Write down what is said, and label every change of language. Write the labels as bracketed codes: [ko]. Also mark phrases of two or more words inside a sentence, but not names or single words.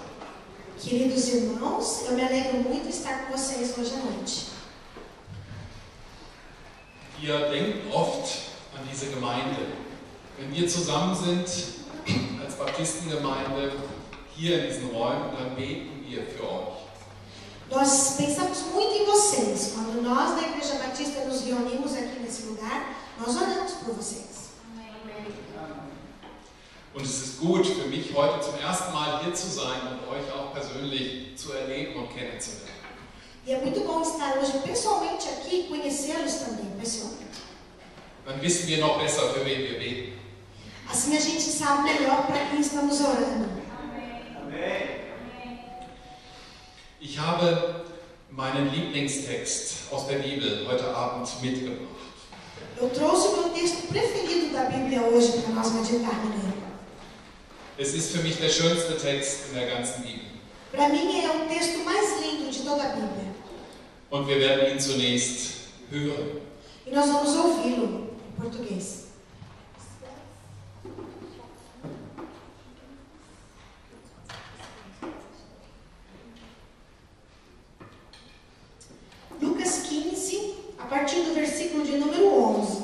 [pt] Queridos irmãos, eu me alegro muito de estar com vocês hoje à noite. [de] Wir denken oft an diese Gemeinde. Wenn wir zusammen sind als Baptistengemeinde hier in diesen Räumen, dann beten wir für euch. [pt] Nós pensamos muito em vocês. Quando nós da Igreja Batista nos reunimos aqui nesse lugar, nós oramos por vocês. [de] Und es ist gut für mich, heute zum ersten Mal hier zu sein und euch auch persönlich zu erleben und kennenzulernen. [pt] E é muito bom estar hoje pessoalmente aqui e conhecê-los também pessoalmente. [de] Dann wissen wir noch besser, für wen wir beten. [pt] Assim a gente sabe melhor para quem estamos orando. Amen. [de] Ich habe meinen Lieblingstext aus der Bibel heute Abend mitgebracht. [pt] Eu trouxe o meu texto preferido da Bíblia hoje para nós meditarmos nele. [de] Es ist für mich der schönste Text in der ganzen Bibel. [pt] Para mim é o texto mais lindo de toda a Bíblia. [de] Und wir werden ihn zunächst hören. [pt] E nós vamos ouvi-lo em português. Lucas 15, a partir do versículo de número 11.